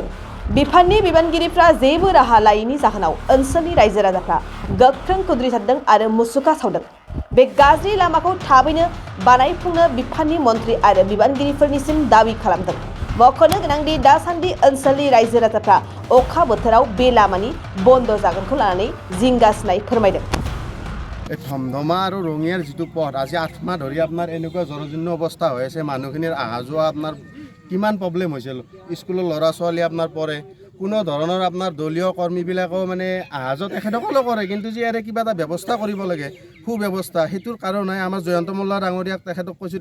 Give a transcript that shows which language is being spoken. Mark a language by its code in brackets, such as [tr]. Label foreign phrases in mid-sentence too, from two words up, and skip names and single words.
[brx] बिफाननि बिबानगिरिफ्रा जेबो राहा लायैनि जाहोनाव ओनसोलनि रायजो राजाफ्रा गोख्रों खुद्रिसारदों आरो मुसुखा सावदों। बे गाज्रि लामाखौ थाबैनो बानायफुंनो बिफाननि मन्थ्रि आरो बिबानगिरिफोरनिसिम दाबि खालामदों। मख'नो गोनांदि दासान्दि ओनसोलनि रायजो राजाफ्रा अखा बोथोराव बे लामानि बन्द जागोनखौ लानानै जिंगासिनाय फोरमायदों। [as] ধমধমা আৰু ৰঙিয়াৰ যিটো পথ আজি ৮ মাহ ধৰি আপোনাৰ এনেকুৱা জৰাজীৰ্ণ অৱস্থা হৈ আছে। মানুহখিনিৰ অহা যোৱা আপোনাৰ কিমান প্ৰব্লেম হৈছিল। স্কুলৰ ল'ৰা ছোৱালী আপোনাৰ পঢ়ে, কোনো ধৰণৰ আপোনাৰ দলীয় কৰ্মীবিলাকেও মানে অহা যোৱা তেখেতসকলেও কৰে, কিন্তু যে ইয়াৰে কিবা এটা ব্যৱস্থা কৰিব লাগে সুব্যৱস্থা, সেইটোৰ কাৰণে আমাৰ জয়ন্ত মল্ল ডাঙৰীয়াক তেখেতক কৈছোঁ।